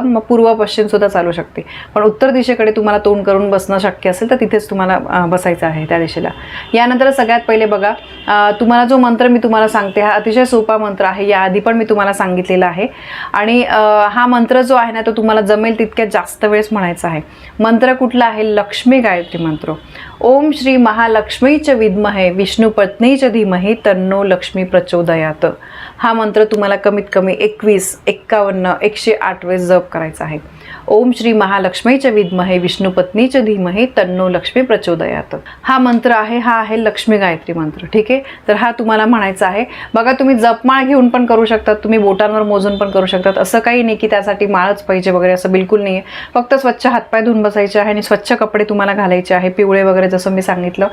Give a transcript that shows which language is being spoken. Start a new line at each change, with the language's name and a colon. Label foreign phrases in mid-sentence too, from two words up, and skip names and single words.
Marathi: मग पूर्व पश्चिम सुद्धा चालू शकते, पण उत्तर दिशेकडे तुम्हाला तोंड करून बसणं शक्य असेल तर तिथेच तुम्हाला बसायचं आहे त्या दिशेला। यानंतर सगळ्यात पहिले बघा, तुम्हाला जो मंत्र मी तुम्हाला सांगते हा अतिशय सोपा मंत्र आहे, याआधी पण मी तुम्हाला सांगितलेला आहे। आणि हा मंत्र जो आहे ना तो तुम्हाला जमेल तितक्या जास्त वेळेस म्हणायचा आहे। मंत्र कुठला आहे? लक्ष्मी गायत्री मंत्र।
Sanskrit: ओम श्री महालक्ष्मीच विद्महे विष्णुपत्नीच धीमहि तन्नो लक्ष्मी प्रचोदयात।
Marathi: हा मंत्र तुम्हाला कमीत कमी 21, 51, 108 वेळेस जप करायचा आहे।
Sanskrit: ओम श्री महालक्ष्मीच विद्महे विष्णुपत्नीच धीमहि तन्नो लक्ष्मी प्रचोदयात।
Marathi: हा मंत्र आहे, हा आहे लक्ष्मी गायत्री मंत्र। ठीक आहे, तर हा तुम्हाला म्हणायचा आहे। बघा, तुम्ही जपमाळ घेऊन पण करू शकतात, तुम्ही बोटांवर मोजून पण करू शकतात, असं काही नाही की त्यासाठी माळच पाहिजे वगैरे, असं बिलकुल नाही आहे। फक्त स्वच्छ हातपाय धुवून बसायचे आहे आणि स्वच्छ कपडे तुम्हाला घालायचे आहे, पिवळे वगैरे जसं मी सांगितलं।